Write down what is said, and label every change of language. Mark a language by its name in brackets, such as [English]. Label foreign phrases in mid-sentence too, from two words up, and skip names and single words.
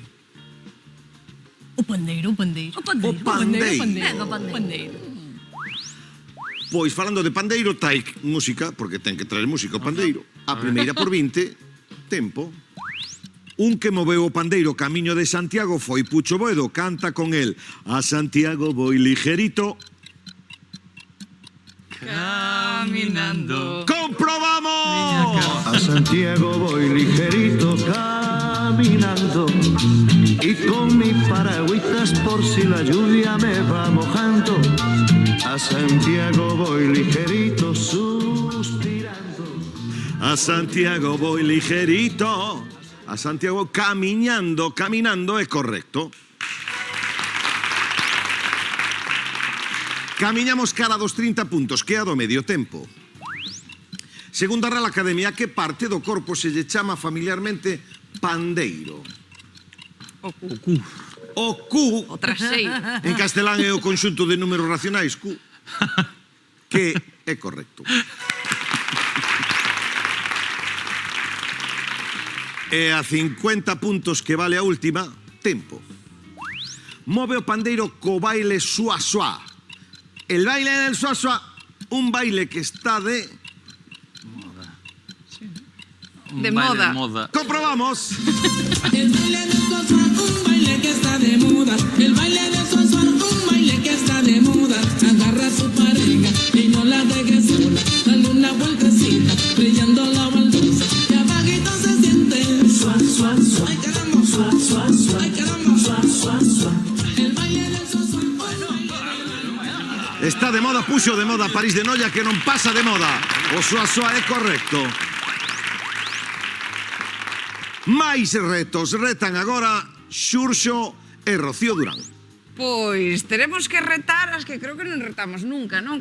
[Galician] O pandeiro. O pandeiro. Venga, o pandeiro. Pois falando de pandeiro, tai música, porque ten que traer música o pandeiro. A primeira por 20, tempo. Un que moveu o pandeiro camiño de Santiago foi Pucho Boedo, canta con el. [Spanish] A Santiago voy ligerito. Caminando. [Galician] ¡Comprobamos! [Spanish] A Santiago voy ligerito caminando y con mi paragüitas por si la lluvia me va mojando. A Santiago voy ligerito suspirando. A Santiago voy ligerito. [Galician] A Santiago caminando é correcto. Camiñamos cara dos 30 puntos, que é a do medio tempo. Segundo a Real Academia, que parte do corpo se lle chama familiarmente pandeiro? O cu. O traseiro. En castelán é o conxunto de números racionais, cu, que é correcto. E a 50 puntos que vale a última, tempo. Move o pandeiro co baile suá suá. [Spanish] El baile del suá suá, un baile que está de... De moda. [Galician] ¡Comprobamos! [Spanish] El baile del suá-suá, un baile que está de moda. El baile del suá-suá, un baile que está de moda. Agarra a su pareja y no la deje sola. Dale una vueltecita, brillando la baldosa. Y abajito se siente suá, suá, suá. Ay, caramba, suá, suá, suá. Ay, caramba, suá, suá, suá. El baile del suá-suá. [Galician] Está de moda, puxo de moda París de Noia, que non pasa de moda. O suá suá é correcto. máis retos. Retan agora Xurxo e Rocío Durán. Pois, teremos que retar as que creo que non retamos nunca, non?